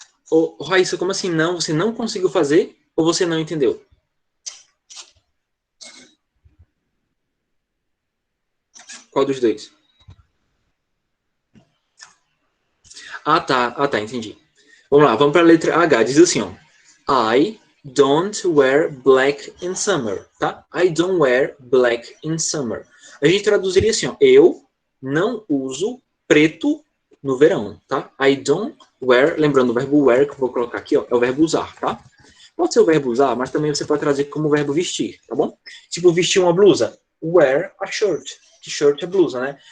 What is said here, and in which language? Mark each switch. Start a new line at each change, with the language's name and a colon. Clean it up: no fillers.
Portuguese: Ô, Raíssa, como assim não? Você não conseguiu fazer ou você não entendeu? Qual dos dois? Tá, entendi. Vamos lá, vamos para a letra H. Diz assim, ó.
English: I don't wear black in summer, tá? I don't wear black in summer.
Portuguese: A gente traduziria assim, ó. Eu não uso preto no verão, tá?
English: I don't wear,
Portuguese: lembrando o verbo wear, que eu vou colocar aqui, ó, é o verbo usar, tá? Pode ser o verbo usar, mas também você pode trazer como verbo vestir, tá bom? Tipo, vestir uma blusa.
English: Wear a shirt.
Portuguese: Que shirt é blusa, né?